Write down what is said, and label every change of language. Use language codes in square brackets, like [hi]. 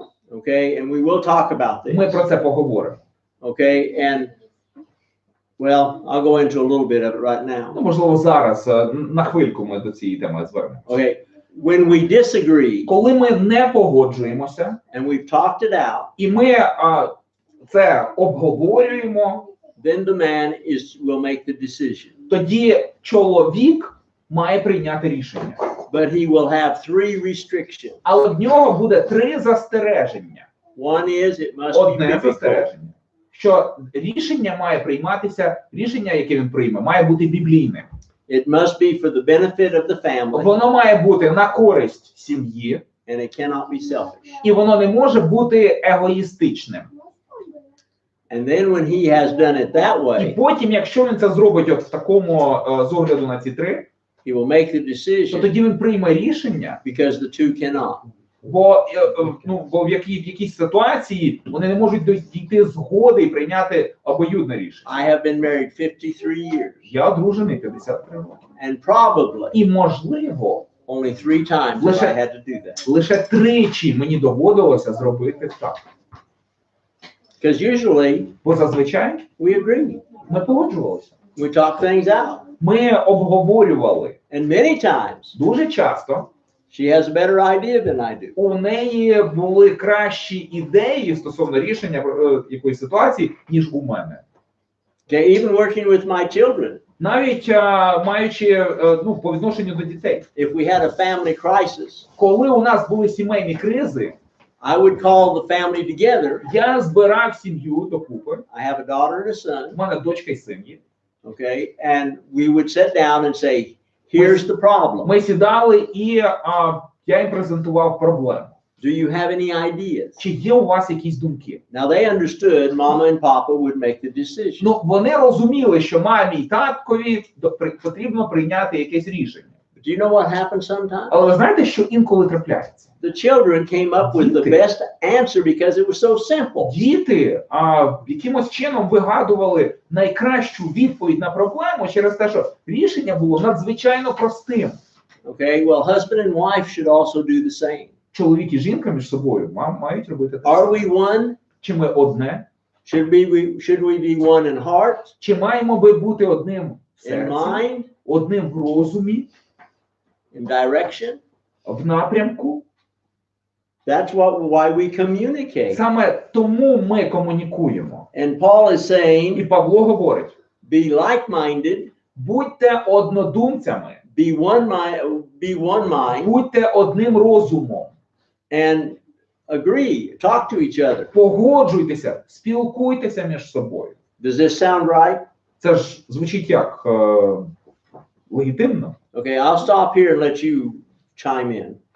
[en] Okay, and we will talk about this. [uk] Ми про це поговоримо. [en] Okay, and well, I'll go into a little bit of it right now. [uk] Ну, можливо, зараз на хвильку ми до цієї теми звернемо. [en] Okay, when we disagree [uk] Коли ми не погоджуємося, [en] and we've talked it out, [uk] і ми це обговорюємо, [en] then the man will make the decision. [uk] тоді чоловік має прийняти рішення. [en] But he will have 3 restrictions. [uk] Але в нього буде 3 застереження. [en] One is it must be [uk] Одне [en] biblical. [uk] застереження, що рішення має прийматися, рішення, яке він прийме, має бути біблійним. [en] It must be for the benefit of the family, [uk] Воно має бути на користь сім'ї, [en] and it cannot be selfish. [uk] і воно не може бути егоїстичним. [en] And then when he has done it that [uk] І [en] way, [uk] потім, якщо він це зробить от в такому з огляду на ці 3, [en] he will make the [uk] то [en] decision [uk] тоді він прийме рішення, [en] because the two cannot. [uk] бо в якійсь ситуації вони не можуть дійти згоди і прийняти обоюдне рішення. [en] I have been married 53 years, [uk] Я одружений 53 роки. [en] and probably [uk] І, можливо, [en] only 3 times have I had to do that. [uk] лише 3 мені доводилося зробити так. [en] Because usually [uk] Бо зазвичай [en] we agree, [uk] ми погоджувалися. [en] we talk things out, [uk] Ми обговорювали. [en] and many times [uk] Дуже часто [en] she has a better idea than I do. [uk] у неї були кращі ідеї стосовно рішення якоїсь ситуації, ніж у мене. [en] Okay, even working with my children, [uk] Навіть маючи по відношенню до дітей. [en] if we had a family crisis, [uk] Коли у нас були сімейні кризи, [en] I would call the family together. [uk] я збирав сім'ю докупи. [en] I have a daughter and a son, [uk] У мене дочка і син є. [en] okay, and we would sit down and say, here's the problem. [uk] Ми сідали і я їм презентував проблему. [en] Do you have any ideas? [uk] Чи є у вас якісь думки? [en] Now they understood Mama and Papa would make the decision. [uk] Ну, вони розуміли, що мамі і таткові потрібно прийняти якесь рішення. [en] But do you know what happens sometimes? [uk] Але ви знаєте, що інколи трапляється? [en] The children came up with the best answer because it was so simple. [uk] Діти якимось чином вигадували найкращу відповідь на проблему через те, що рішення було надзвичайно простим. [en] Okay, well, husband and wife should also do the same. [uk] Чоловік і жінка між собою мають робити те [en] Are [uk] саме. [en] we one? [uk] Чи ми одне? [en] Should we be one in heart, [uk] Чи маємо би бути одним в [en] in [uk] серці, [en] mind, [uk] одним в розумі, [en] in direction? [uk] в напрямку? [en] That's why we communicate. [uk] Саме тому ми комунікуємо. [en] And Paul is [uk] І [en] saying, [uk] Павло говорить, [en] be like-minded, [uk] будьте однодумцями, [en] be one mind, [uk] будьте одним розумом, [en] and agree, talk to each other. [uk] погоджуйтеся, спілкуйтеся між собою. [en] Does this sound right? [uk] Це ж звучить як легітимно. [en] Okay, I'll stop here and let you chime in.